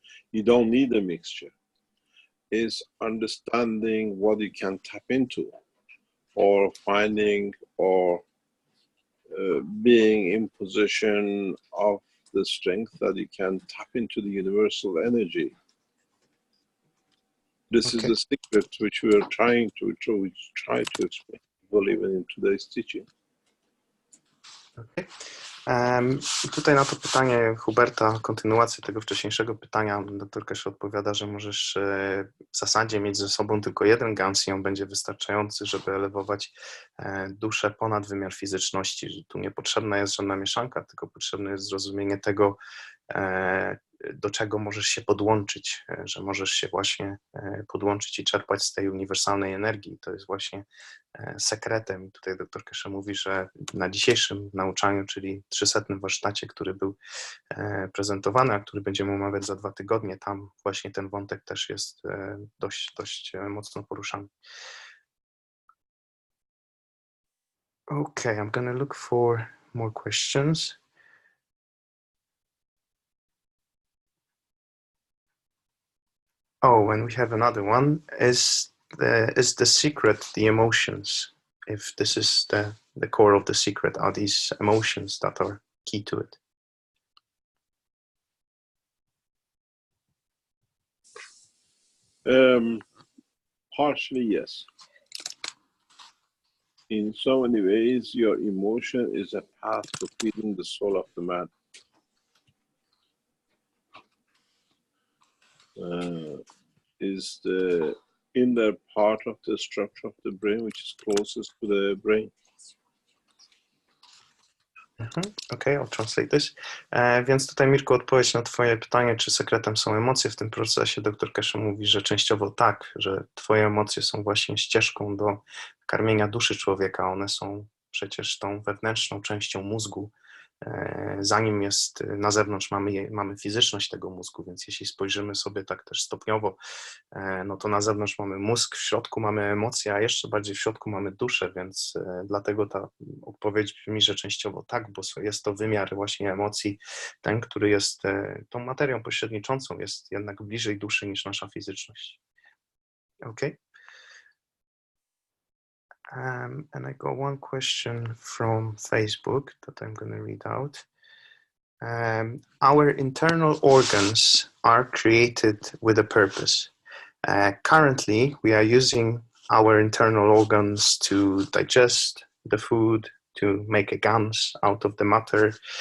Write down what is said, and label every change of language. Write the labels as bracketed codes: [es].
[en] You don't need a mixture. It's understanding what you can tap into, or finding, or being in position of the strength that you can tap into the universal energy. This is the secret which we are try to explain, even in today's teaching. Okay. [pl] Tutaj na to pytanie Huberta, kontynuację tego wcześniejszego pytania, dr Keshe odpowiada, że możesz w zasadzie mieć ze sobą tylko jeden gans i on będzie wystarczający, żeby elewować duszę ponad wymiar fizyczności, że tu niepotrzebna jest żadna mieszanka, tylko potrzebne jest zrozumienie tego, do czego możesz się podłączyć, że możesz się właśnie podłączyć i czerpać z tej uniwersalnej energii. To jest właśnie sekretem. I tutaj dr Keshe mówi, że na dzisiejszym nauczaniu, czyli 300. warsztacie, który był prezentowany, a który będziemy omawiać za 2 tygodnie, tam właśnie ten wątek też jest dość mocno poruszany. [en] Okay, I'm gonna look for more questions. Oh, and we have another one. Is the secret the emotions? If this is the core of the secret, are these emotions that are key to it? Partially, yes. In so many ways, your emotion is a path to feeding the soul of the man. Is the inner part of the structure of the brain, which is closest to the brain. Okay, I'll translate this. [pl] Więc tutaj, Mirku, odpowiedź na twoje pytanie, czy sekretem są emocje w tym procesie. Dr Keshe mówi, że częściowo tak, że twoje emocje są właśnie ścieżką do karmienia duszy człowieka. One są przecież tą wewnętrzną częścią mózgu, zanim jest na zewnątrz mamy fizyczność tego mózgu, więc jeśli spojrzymy sobie tak też stopniowo, no to na zewnątrz mamy mózg, w środku mamy emocje, a jeszcze bardziej w środku mamy duszę, więc dlatego ta odpowiedź brzmi, że częściowo tak, bo jest to wymiar właśnie emocji, ten, który jest tą materią pośredniczącą, jest jednak bliżej duszy niż nasza fizyczność. [en] Okay. And I got one question from Facebook that I'm going to read out. Our internal organs are created with a purpose. Currently, we are using our internal organs to digest the food, to make a gans out of the matter.